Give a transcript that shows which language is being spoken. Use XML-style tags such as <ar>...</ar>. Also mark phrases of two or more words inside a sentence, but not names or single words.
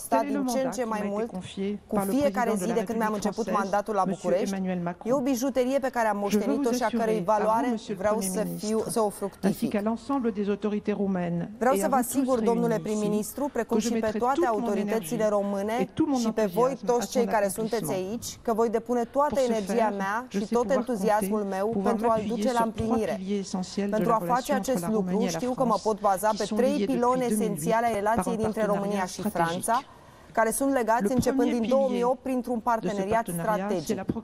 <fr>Tel est le mandat qui m'a été confié par le président de la République française, M. Emmanuel Macron. Je veux vous assurer, à vous, Monsieur le Premier ministre, ainsi qu'à l'ensemble des autorités roumaines et à vous tous réunis ici, que je mettrai toute mon énergie et tout mon enthousiasme à son accomplissement.</fr> <ro>Că voi depune toată energia mea și tot entuziasmul meu pentru a-l duce la împlinire. Pentru a face acest lucru, știu că mă pot baza pe trei piloni esențiale ai relației dintre România și Franța, care sunt legați începând din 2008 printr-un parteneriat strategic.</ro>